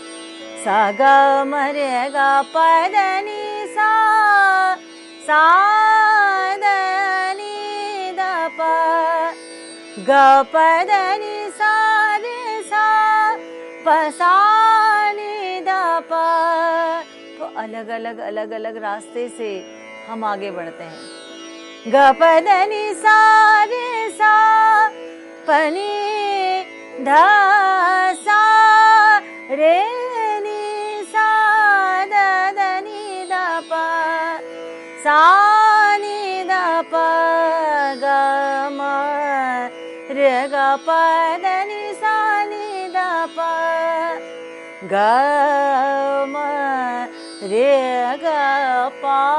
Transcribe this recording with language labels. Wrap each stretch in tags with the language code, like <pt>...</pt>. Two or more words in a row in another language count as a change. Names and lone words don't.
<hi>सा ग म रे ग प द नि सा सा द नि द प ग प द नि सा रे सा प सा नि द प। तो अलग अलग रास्ते से हम आगे बढ़ते हैं। ग प द नि सा रे सा प नि ध सा रे नि सा द द नि द प सा नि द प ग म रे ग प द नि सा नि द प ग म रे ग प</hi>